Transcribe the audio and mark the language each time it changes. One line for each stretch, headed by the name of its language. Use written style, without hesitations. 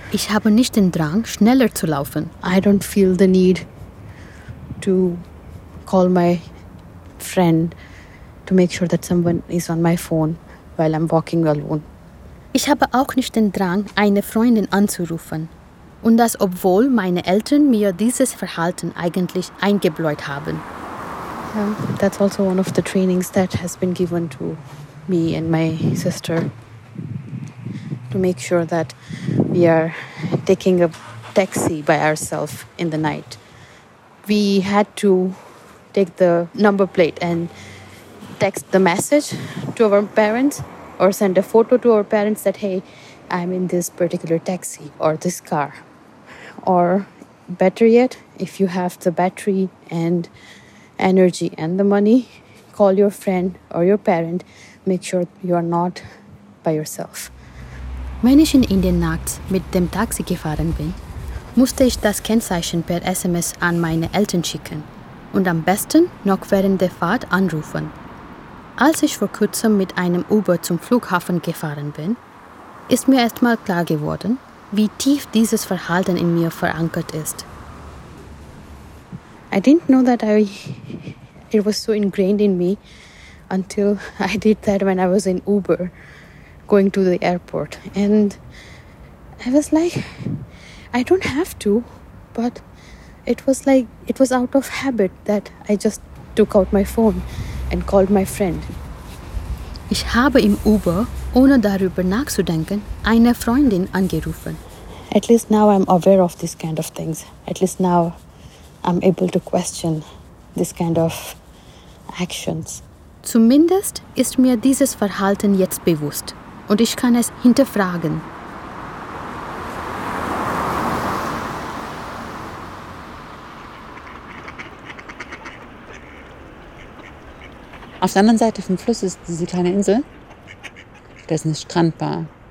German: Ich habe nicht den Drang, schneller zu laufen.
English: I don't feel the need to call my friend to make sure that someone is on my phone while I'm walking alone.
German: Ich habe auch nicht den Drang, eine Freundin anzurufen. Und das, obwohl meine Eltern mir dieses Verhalten eigentlich eingebläut haben.
English: Yeah, that's also one of the trainings that has been given to me and my sister. To make sure that we are taking a taxi by ourselves in the night. We had to take the number plate and text the message to our parents or send a photo to our parents that, hey, I'm in this particular taxi or this car. Or better yet, if you have the battery and energy and the money, call your friend or your parent. Make sure you are not by yourself.
German: Wenn ich in Indien nachts mit dem Taxi gefahren bin, musste ich das Kennzeichen per SMS an meine Eltern schicken und am besten noch während der Fahrt anrufen. Als ich vor kurzem mit einem Uber zum Flughafen gefahren bin, ist mir erstmal klar geworden, wie tief dieses Verhalten in mir verankert ist.
English: I didn't know that it was so ingrained in me until I did that when I was in Uber going to the airport. And I was like, I don't have to, but it was out of habit that I just took out my phone and called my friend.
German: Ich habe im Uber, ohne darüber nachzudenken, eine Freundin angerufen.
English: At least now I'm aware of this kind of things. At least now I'm able to question this kind of actions.
German: Zumindest ist mir dieses Verhalten jetzt bewusst und ich kann es hinterfragen. Auf der anderen Seite vom Fluss ist diese kleine Insel. Da ist eine Strandbar.